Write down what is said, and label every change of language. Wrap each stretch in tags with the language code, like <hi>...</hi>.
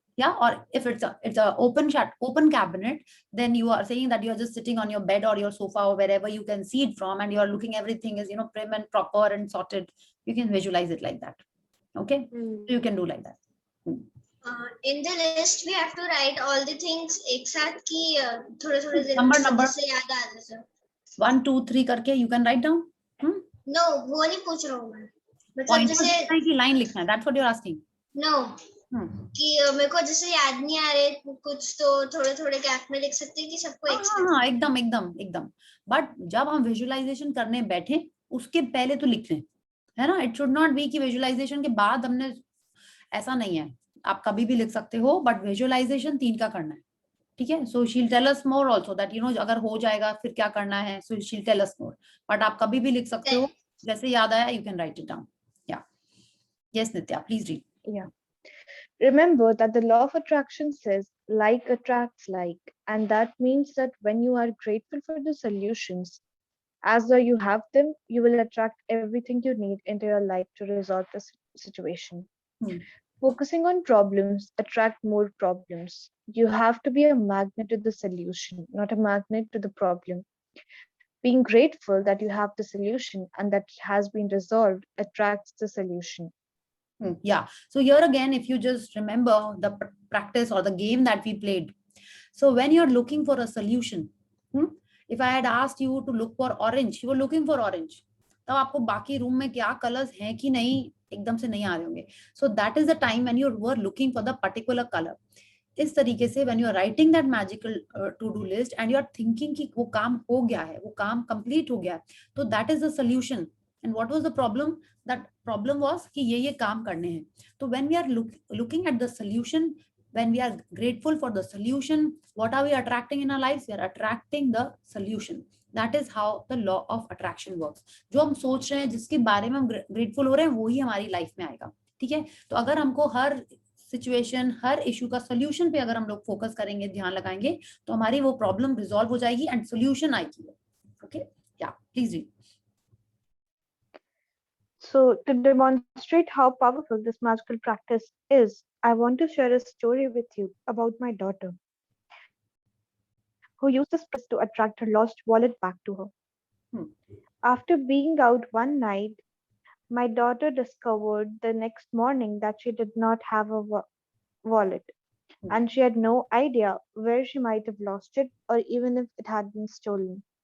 <en>Yeah, or if it's a open cabinet, then you are saying that you're just sitting on your bed or your sofa or wherever you can see it from, and you're looking, everything is, you know, prim and proper and sorted. You can visualize it like that. Okay, so you can do like that. In the list we have to write all the things</en> <hi>एक साथ कि थोड़े-थोड़े दिन</hi> <en>Number.</en> <hi>से याद आ जाए sir.</hi> <en>1 2 3 करके you can write down.</en> <hi>No, वो नहीं पूछ रहा हूँ मैं। मतलब</hi> <en>Point</en> <hi>जैसे की line लिखना है.</hi> <en>That's what you're asking.</en> <hi>no कि मेरे को जैसे याद नहीं आ रहे कुछ, तो थोड़े-थोड़े गैप में लिख सकते हैं कि सबको एक साथ। हाँ, एकदम। बट जब हम विजुअलाइजेशन करने बैठे, उसके पहले तो लिख लें, है ना?</hi> <en>it should not be</en> <hi>कि विजुअलाइजेशन के बाद हमने, ऐसा नहीं है। आप कभी भी लिख सकते हो, बट विजुअलाइजेशन 3 का करना है। ठीक है,</hi> <en>so she will tell us more also that you know</en> <hi>अगर हो जाएगा फिर क्या करना है,</hi> <en>so she will tell us more,</en> <hi>but आप कभी भी लिख सकते हो, जैसे याद आया</hi> <en>You can write it down. Yeah yes Nitya, please read. Yeah. Remember that the law of attraction says like attracts like, and that means that when you are grateful for the solutions, as though you have them, you will attract everything you need into your life to resolve the situation. Focusing on problems attract more problems. You have to be a magnet to the solution, not a magnet to the problem. Being grateful that you have the solution and that it has been resolved attracts the solution. Yeah, so here again, if you just remember the practice or the game that we played, so when you're looking for a solution, if I had asked you to look for orange, you were looking for orange,</en> <hi>तब आपको बाकी room में क्या colours हैं कि नहीं एकदम से नहीं आ रहे होंगे,</hi> <en>so that is the time when you were looking for the particular color.</en> <hi>इस तरीके से</hi> <en>when you are writing that magical to do list and you are thinking</en> <hi>कि वो काम हो गया है, वो काम complete हो गया है, तो</hi> <en>that is the solution And what was the problem? That problem was</en> <hi>कि ये काम करने हैं.</hi> <en>So when we are looking at the solution, when we are grateful for the solution, what are we attracting in our lives? We are attracting the solution. That is how the law of attraction works.</en> <hi>जो हम सोच रहे हैं, जिसके बारे में हम grateful हो रहे हैं, वो ही हमारी लाइफ में आएगा. ठीक है. तो अगर हमको हर सिचुएशन, हर इशू का सोल्यूशन पे अगर हम लोग फोकस करेंगे, ध्यान लगाएंगे, तो हमारी वो प्रॉब्लम रिजॉल्व हो जाएगी एंड सोल्यूशन आएगी.</hi> <en>Okay, yeah please read. So, to demonstrate how powerful this magical practice is, I want to share a story with you about my daughter, who used this practice to attract her lost wallet back to her. After being out one night, my daughter discovered the next morning that she did not have a wallet, and she had no idea where she might have lost it or even if it had been stolen.</en>